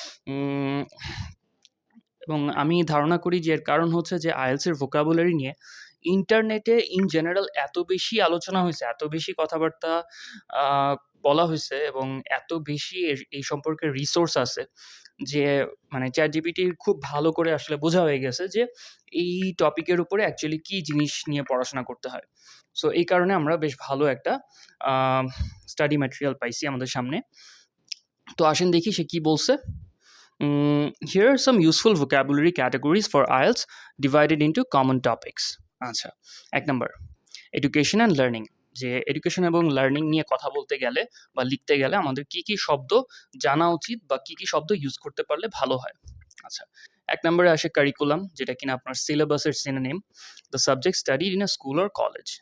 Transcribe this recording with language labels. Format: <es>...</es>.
<bn>উম এবং আমি ধারণা করি যে এর কারণ হচ্ছে যে IELTS এর ভোকাবুলারি নিয়ে ইন্টারনেটে ইন জেনারেল এত বেশি আলোচনা হইছে, এত বেশি কথাবার্তা আ বলা হইছে এবং এত বেশি এই সম্পর্কে রিসোর্স আছে যে মানে ChatGPT খুব ভালো করে আসলে বোঝা হয়ে গেছে যে এই টপিকের উপরে অ্যাকচুয়ালি কি জিনিস নিয়ে পড়াশোনা করতে হয়। সো এই কারণে আমরা বেশ ভালো একটা আ স্টাডি ম্যাটেরিয়াল পাইছি আমাদের সামনে। তো আসেন দেখি সে কি বলছে।</bn> <en>Here are some useful vocabulary categories for IELTS divided into common topics.</en> <bn>আচ্ছা, ১ নাম্বার এডুকেশন অ্যান্ড লার্নিং। যে এডুকেশন এবং লার্নিং নিয়ে কথা বলতে গেলে বা লিখতে গেলে আমাদের কি, কি শব্দ জানা উচিত বা কি, কি শব্দ ইউজ করতে পারলে ভালো হয়। আচ্ছা, ১ নম্বরে আসে কারিকুলাম, যেটা কিনা আপনার সিলেবাসের synonym,</bn> <en>The subject studied in a school or college.</en>